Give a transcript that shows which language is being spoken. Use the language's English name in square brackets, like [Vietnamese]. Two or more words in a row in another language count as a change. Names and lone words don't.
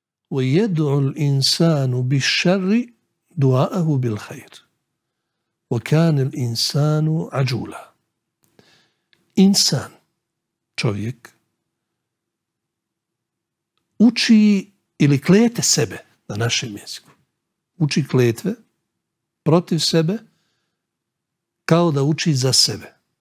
[Arabic] وَيَدْعُ الْإِنسَانُ بِالشَّرِّ دُعَاءَهُ بِالْخَيْرِ وَكَانَ الْإِنسَانُ عَجُولًا. [Bosnian] Insan, čovjek, uči ili klete sebe na našem jeziku. Uči kletve protiv sebe kao da uči za sebe.